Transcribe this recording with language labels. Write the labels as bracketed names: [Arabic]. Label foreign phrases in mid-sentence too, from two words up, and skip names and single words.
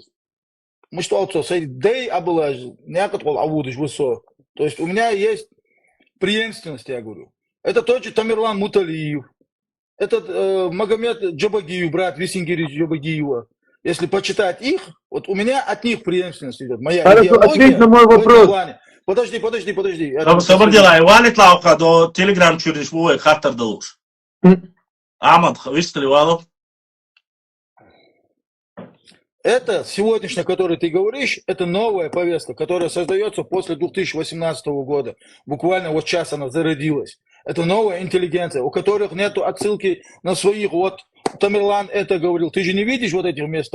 [Russian] То есть у меня есть преемственность, я говорю. Это тот же Тамерлан Муталиев, этот Магомед Джабагиев, брат Висингирич Джабагиева. Если почитать их, вот у меня от них преемственность идет. Моя идеология. Ответь на мой вопрос. Подожди. Собордела, валит лаука до телеграм чуриш бувай хартар далуш. Амад, выстреливал. Это сегодняшнее, которое ты говоришь, это новая повестка, которая создается после 2018 года. Буквально вот сейчас она зародилась. Это новая интеллигенция, у которых нет отсылки на своих. Вот Тамерлан это говорил. Ты же не видишь вот этих мест.